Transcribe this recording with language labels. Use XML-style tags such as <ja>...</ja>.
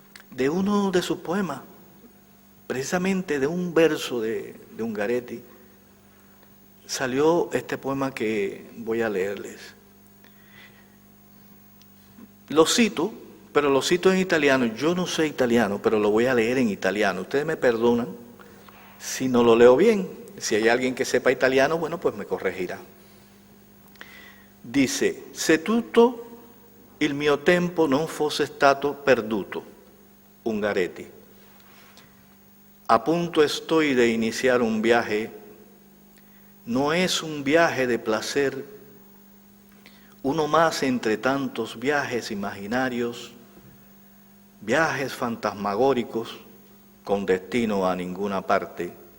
<es>De uno de sus poemas, precisamente de un verso de Ungaretti, salió este poema que voy a leerles. Lo cito, pero lo cito en italiano. Yo no sé italiano, pero lo voy a leer en italiano. Ustedes me perdonan si no lo leo bien. Si hay alguien que sepa italiano, bueno, pues me corregirá. Dice:</es> <it>se tutto il mio tempo non fosse stato perduto, Ungaretti.</it> <es>A punto estoy de iniciar un viaje. No es un viaje de placer, uno más entre tantos viajes imaginarios, viajes fantasmagóricos con destino a ninguna parte.</es>